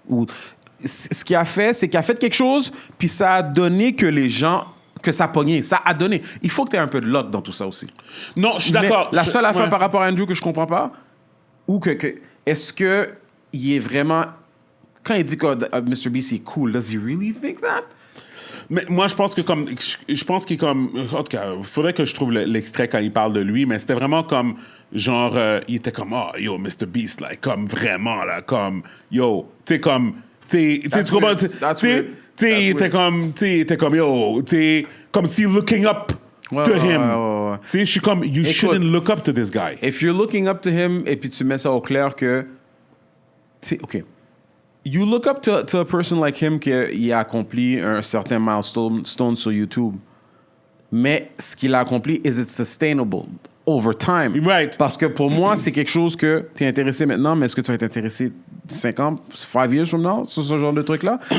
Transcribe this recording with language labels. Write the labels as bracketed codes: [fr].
[fr] Ou ce qu'il a fait, c'est qu'il a fait quelque chose, puis ça a donné que les gens que ça a pogné, ça a donné. Il faut que tu aies un peu de luck dans tout ça aussi. Non, je suis d'accord. La seule affaire par rapport à Andrew que je comprends pas, ou est-ce que il est vraiment... Quand il dit que Mr. [en] Beast [fr] est cool, [en] does he really think that? [fr] Mais moi, je pense qu'il est comme... En tout cas, il faudrait que je trouve l'extrait quand il parle de lui, mais c'était vraiment comme... Genre, il était comme, oh, yo, Mr. Beast, like, comme vraiment, là, comme, yo, tu sais, comme... Tu comprends? Tu sais, il était comme, yo, tu sais, comme si [en] looking up to him. [fr] Tu sais, je suis comme, [en] you shouldn't look up to this guy. If you're looking up to him, [fr] et puis tu mets ça au clair que... Tu sais, OK. [en] You look up to a person like him [fr] qui a accompli un certain milestone sur YouTube. Mais ce qu'il a accompli, [en] is it sustainable over time? Right. [fr] Parce que pour moi, c'est quelque chose que tu es intéressé maintenant, mais est-ce que tu vas être intéressé [en] 5 years from now [fr] sur ce genre de truc-là?